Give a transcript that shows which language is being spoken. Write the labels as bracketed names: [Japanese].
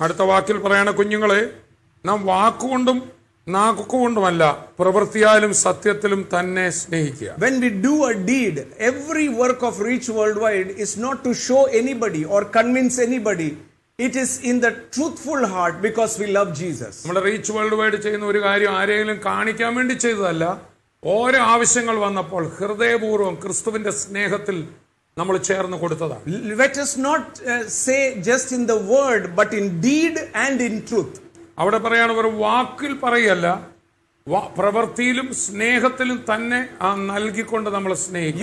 [Malayalam] അടുത്ത വാക്കിൽ പറയണ കുഞ്ഞുങ്ങളെ, നാം വാക്കുകൊണ്ടും നാക്കുകൊണ്ടുമല്ല പ്രവൃത്തിയാലും സത്യത്തിലും തന്നെ സ്നേഹിക്കുക. [English] When we do a deed, every work of Reach Worldwide is not to show anybody or convince anybody. It is in the truthful heart because we love Jesus. [Malayalam] നമ്മുടെ reach world wide ചെയ്യുന്ന ഒരു കാര്യം ആരെങ്കിലും കാണിക്കാൻ വേണ്ടി ചെയ്തതല്ല. ഓരോ ആവശ്യങ്ങൾ വന്നപ്പോൾ ഹൃദയപൂർവ്വം ക്രിസ്തുവിന്റെ സ്നേഹത്തിൽ നമ്മൾ ചേർന്ന് കൊടുത്തതാണ്. [English] Let us not say just in the word, but in deed and in truth. [Malayalam] അവിടെ പറയാണ്, ഒരു വാക്കിൽ പറയല്ല, പ്രവൃത്തിയിലും സ്നേഹത്തിലും തന്നെ നൽകിക്കൊണ്ട് നമ്മൾ സ്നേഹിക്കും.